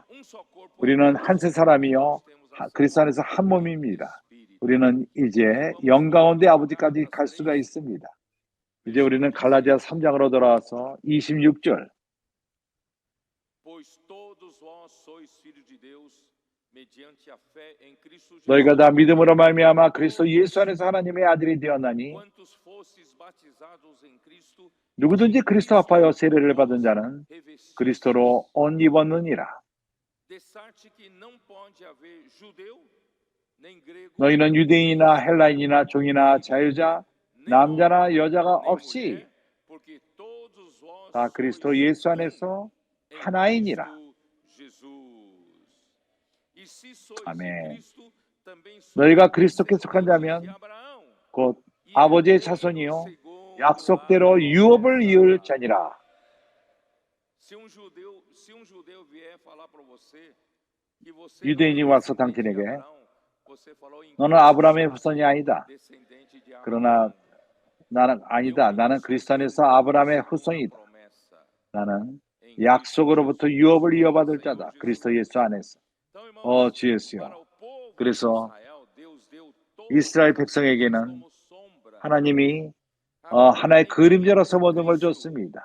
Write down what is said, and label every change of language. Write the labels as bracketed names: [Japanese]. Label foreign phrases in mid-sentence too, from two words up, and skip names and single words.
[Korean] 우리는 한 세 사람이요 그리스도 안에서 한 몸입니다. 우리는 이제 영 가운데 아버지까지 갈 수가 있습니다. 이제 우리는 갈라디아 3장으로 돌아와서 26절. [Portuguese] mediante a fé em Cristo [Korean] 너희가 Jesus. 다 믿음으로 말미암아 그리스도 예수 안에서 하나님의 아들이 되었나니 [Portuguese] Quantos fostes batizados em Cristo, [Korean] 누구든지 [Portuguese] de [Korean] 그리스도 Cristo 합하여 세례를 받은 [Portuguese] vos [Korean] 자는 [Portuguese] revestistes. [Korean] 그리스도로 옷 입었느니라. [Portuguese] De sorte que não pode haver judeu, nem grego, [Korean] 너희는 유대인이나 헬라인이나 종이나 자유자, [Portuguese] nem [Korean] 남자나 [Portuguese] homem, [Korean] 여자가 [Portuguese] nem [Korean] 없이 [Portuguese] mulher, porque todos vós [Korean] 다 [Portuguese] sois [Korean] 그리스도 예수 [Portuguese] um [Korean] 안에서 [Portuguese] em [Korean] 하나이니라. [Portuguese] Cristo Jesus. E se sois de [Korean] 아멘. [Portuguese] Cristo, também sois [Korean] 너희가 그리스도께 속한 [Portuguese] descendentes de [Korean] 자면 Abraão, 곧 [Portuguese] e [Korean] 아버지의 [Portuguese] herdeiros [Korean] 자손이요 [Portuguese] segundo [Korean] 약속대로 [Portuguese] a [Korean] 유업을 [Portuguese] promessa. [Korean] 이을 자니라. [Portuguese] Se um judeu vier falar para você que você [Korean] 유대인이 [Portuguese] não é [Korean] 와서 [Portuguese] descendente de [Korean] 당신에게 [Portuguese] Abraão, você falou em [Korean] 너는 Cristo 아브라함의 [Portuguese] sois [Korean] 후손이 아니다. [Portuguese] descendente de [Korean] 그러나 Abraão. 나는 아니다. 나는 그리스도 안에서 아브라함의 후손이다. 나는 약속으로부터 유업을 이어받을 자다. 그리스도 예수 안에서. 주 예수여. 그래서 이스라엘 백성에게는 하나님이 하나의 그림자로서 모든 걸 줬습니다.